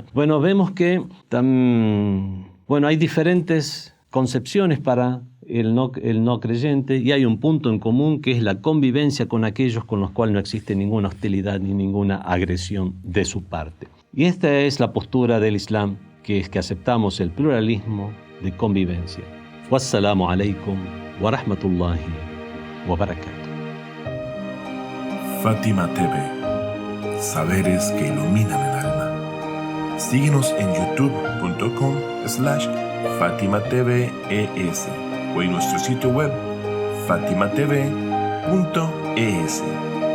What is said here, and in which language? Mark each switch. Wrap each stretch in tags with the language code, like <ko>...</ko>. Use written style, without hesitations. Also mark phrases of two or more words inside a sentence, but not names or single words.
<es>Bueno, vemos que hay diferentes concepciones para el no creyente, y hay un punto en común que es la convivencia con aquellos con los cuales no existe ninguna hostilidad ni ninguna agresión de su parte. Y esta es la postura del Islam, que es que aceptamos el pluralismo de convivencia.</es> <ar>والسلام عليكم ورحمة الله وبركاته.</ar> <es>Fátima TV, saberes que iluminan el alma. Síguenos en youtube.com/FátimaTVES o en nuestro sitio web fatimatv.es.</es>